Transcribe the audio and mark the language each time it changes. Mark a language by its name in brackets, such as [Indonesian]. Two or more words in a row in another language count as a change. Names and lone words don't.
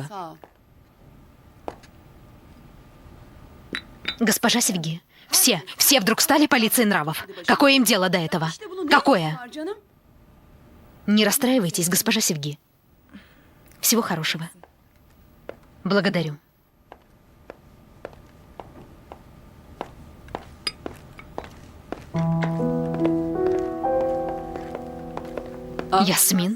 [Turkish] Sağ ol. [Russian] Госпожа Севги, все вдруг стали полицией нравов. Какое им дело до этого? [Turkish] İşte bunun ne [Russian] Какое? [Turkish] var canım? [Russian] Не расстраивайтесь, госпожа Севги. Всего хорошего. Благодарю. Ясмин?